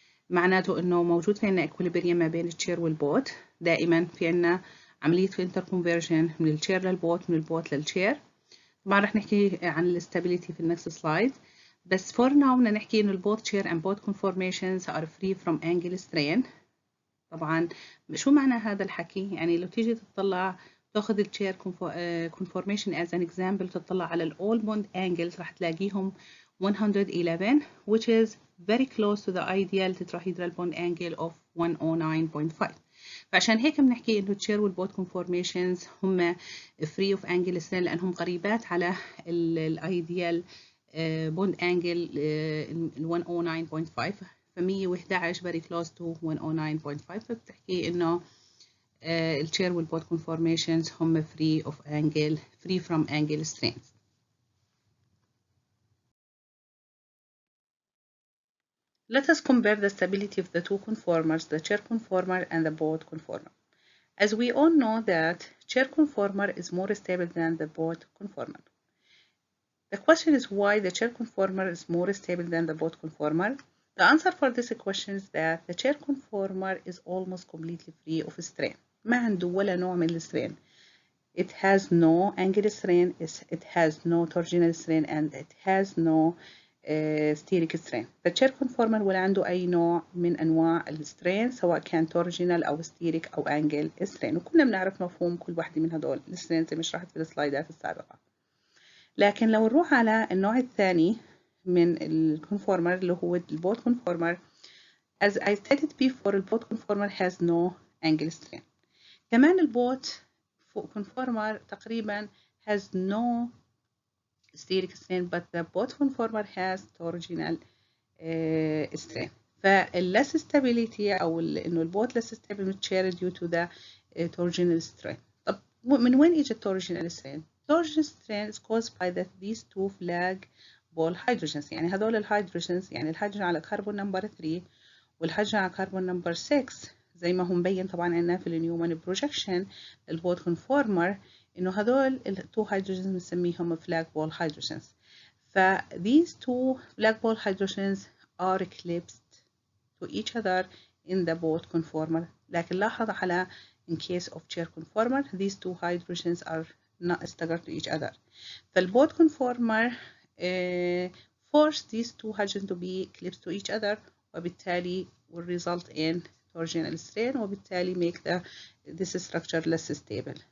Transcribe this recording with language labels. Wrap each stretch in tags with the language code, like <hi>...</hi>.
<ar>معناته انه موجود في عنا equilibrium ما بين التشير والبوت. دائما في عنا عملية interconversion من التشير للبوت من البوت للتشير. طبعا رح نحكي عن الاستابيليتي في النكست سلايد، بس</ar> <en>for now</en> <ar>بدنا نحكي انه البوت</ar> <en>chair and boat conformations are free from angle strain.</en> <ar>طبعا شو معنى هذا الحكي؟ يعني لو تيجي تطلع تاخذ التشير</ar> <en>conformation as an example تطلع على ال all bond angles رح تلاقيهم 111 which is very close to the ideal tetrahedral bond angle of 109.5.</en> <ar>فعشان هيك بنحكي انه التشير والبوت conformations هم</ar> <en>free of angle strain</en> <ar>لانهم قريبات على الايديال bond angle 109.5.</ar> <en>ف 111 very close to 109.5.</en> <ar>فبتحكي انه التشير والبوت conformations هم</ar> <en>free from angle strains. Let us compare the stability of the two conformers, the chair conformer and the boat conformer. As we all know that chair conformer is more stable than the boat conformer. The question is why the chair conformer is more stable than the boat conformer. The answer for this question is that the chair conformer is almost completely free of strain.</en> <ar>ما عنده ولا نوع من الstrain.</ar> <en>It has no angle strain, it has no torsional strain, and it has no steric strain.</en> <ar>فالتشير conformer ولا عنده أي نوع من أنواع السترين سواء كان torsional أو steric أو angle strain، وكنا بنعرف مفهوم كل واحدة من هدول السترين زي ما شرحت في السلايدات السابقة. لكن لو نروح على النوع الثاني من الكونفورمر اللي هو البوت conformer,</ar> <en>as I stated before,</en> <ar>البوت conformer</ar> <en>has no angle strain. كمان البوت conformer تقريبا has no steric strain, but the boat conformer has torsional strain. فالless stability</en> <ar>أو إنه</ar> <en>البوت less stable من التشير due to the torsional strain.</en> <ar>طب من وين إجت</ar> <en>torsional strain؟ torsional strain is caused by these two flag ball hydrogens.</en> <ar>يعني هذول الهيدروجينز، يعني الهيدروجين على كربون نمبر 3 والهيدروجين على كربون نمبر 6 زي ما هو مبين طبعا عندنا في النيومان بروجكشن البوت conformer إنه هذول التو هيدروجينز بنسميهم</ar> <en>flag ball hydrogens. ف these two flag ball hydrogens are eclipsed to each other in the boat conformer.</en> <ar>لكن لاحظ على</ar> <en>in case of chair conformer these two hydrogens are not staggered to each other. فالبوت conformer force these two hydrogens to be eclipsed to each other</en> <ar>وبالتالي</ar> <en>will result in torsional strain وبالتالي make this structure less stable.</en>